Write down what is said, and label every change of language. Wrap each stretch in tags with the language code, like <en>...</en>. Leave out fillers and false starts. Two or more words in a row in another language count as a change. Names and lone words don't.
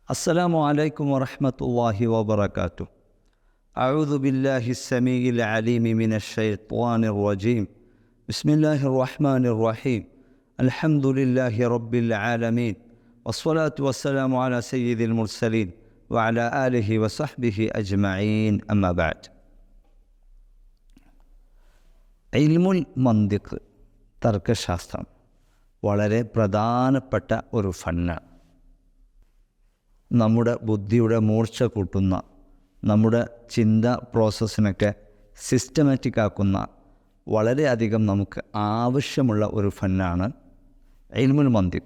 <ar>السلام عليكم ورحمة الله وبركاته. أعوذ بالله السميع العليم من الشيطان الرجيم. بسم الله الرحمن الرحيم. الحمد لله رب العالمين والصلاة والسلام على سيد المرسلين وعلى آله وصحبه أجمعين. أما بعد. علم المنطق</ar> <ml>തർക്കശാസ്ത്രം വളരെ പ്രധാനപ്പെട്ട ഒരു ഫണ്ണാണ്. നമ്മുടെ ബുദ്ധിയുടെ മൂർച്ച കൂട്ടുന്ന, നമ്മുടെ ചിന്ത പ്രോസസ്സിനൊക്കെ സിസ്റ്റമാറ്റിക് ആക്കുന്ന, വളരെയധികം നമുക്ക് ആവശ്യമുള്ള ഒരു ഫണ്ണാണ്</ml> <ar>علم المنطق.</ar>